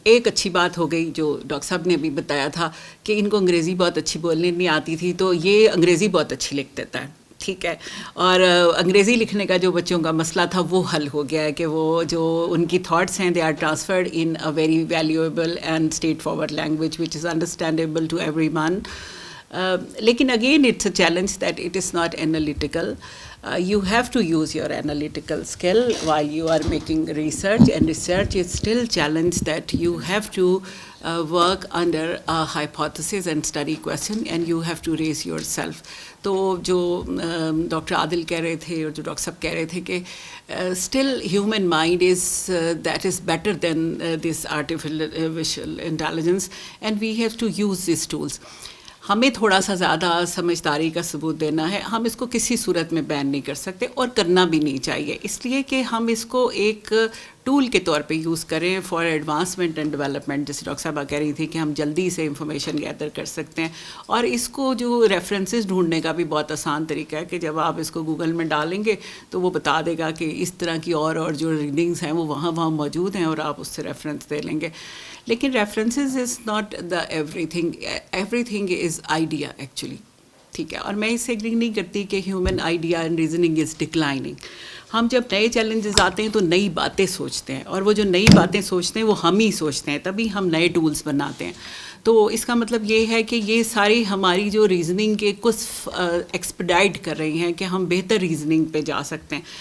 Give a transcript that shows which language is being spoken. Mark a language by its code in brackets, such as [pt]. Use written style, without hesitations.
[ur] ایک اچھی بات ہو گئی جو ڈاکٹر صاحب نے بھی بتایا تھا کہ ان کو انگریزی بہت اچھی بولنے نہیں آتی تھی, تو یہ انگریزی بہت اچھی لکھ دیتا ہے, ٹھیک ہے, اور انگریزی لکھنے کا جو بچوں کا مسئلہ تھا وہ حل ہو گیا ہے کہ وہ جو ان کی تھاٹس ہیں [en] They are transferred in a very valuable and straightforward language which is understandable to everyone. [ur] لیکن [en] Again it's a challenge that it is not analytical. You have to use your analytical skill while you are making research, and research is still challenge that you have to work under a hypothesis and study question, and you have to raise yourself. [ur] تو جو doctor عادل کہہ رہے تھے اور جو doctor صاحب کہہ رہے تھے کہ [en] Still human mind is that is better than this artificial intelligence, and we have to use these tools. [ur] ہمیں تھوڑا سا زیادہ سمجھداری کا ثبوت دینا ہے. ہم اس کو کسی صورت میں بین نہیں کر سکتے, اور کرنا بھی نہیں چاہیے, اس لیے کہ ہم اس کو ایک ٹول کے طور پہ یوز کریں [en] For advancement and development. [ur] جیسے ڈاکٹر صاحبہ کہہ رہی تھی کہ ہم جلدی سے انفارمیشن گیدر کر سکتے ہیں, اور اس کو جو ریفرنسز ڈھونڈنے کا بھی بہت آسان طریقہ ہے کہ جب آپ اس کو گوگل میں ڈالیں گے تو وہ بتا دے گا کہ اس طرح کی اور جو ریڈنگز ہیں وہ وہاں موجود ہیں, اور آپ اس سے ریفرنس دے لیں گے. [en] لیکن references is not the everything is idea actually, [ur] ٹھیک ہے. اور میں اس سے ایگری نہیں کرتی کہ [en] Human idea and reasoning is declining. [ur] ہم جب نئے چیلنجز آتے ہیں تو نئی باتیں سوچتے ہیں, اور وہ جو نئی باتیں سوچتے ہیں وہ ہم ہی سوچتے ہیں, تبھی ہم نئے ٹولز بناتے ہیں. تو اس کا مطلب یہ ہے کہ یہ ساری ہماری جو ریزننگ کے کچھ ایکسپیڈائٹ کر رہی ہیں کہ ہم بہتر ریزننگ پہ جا سکتے ہیں.